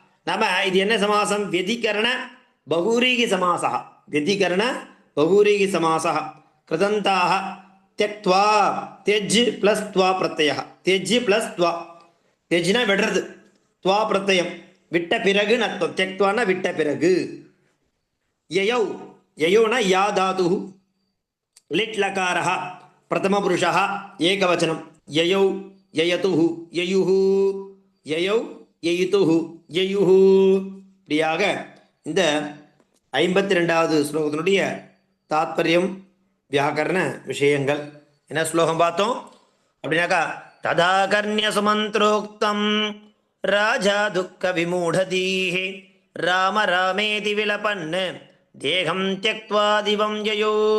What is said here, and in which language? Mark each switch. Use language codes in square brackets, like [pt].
[ta] நாம இது என்ன சமாசம்? [sa] व्यधिकरण बहुव्रीहि समासः. व्यधिकरण बहुव्रीहि समासः. कृदन्ताः त्यक्त्वा त्यज् प्लस त्वा प्रत्ययः. त्यज् प्लस त्वा. [ta] त्यज्னா விடுறது, त्वा பிரत्यயம் விட்ட பிறகு அர்த்தம். त्यक्त्वाனா விட்ட பிறகு. [sa] ययौ ययोना या धातुः लिट् लकारः प्रथमपुरुषः एकवचनं. ययौ ययतुः ययुः ययौ ययितुः ययुः. [ta] இப்படியாக இந்த 52வது ஸ்லோகத்தினுடைய தாத்பரியம் வியாக்கரண விஷயங்கள். என்ன ஸ்லோகம் பார்த்தோம் அப்படின்னாக்கா, [sa] ததாகர்ணிய சுமந்திரோக்தம் ராஜா துக்க விமூடதீஹி ராம ராமேதி விலபன் தேகம் தியக்த்வா திவம் யயோ.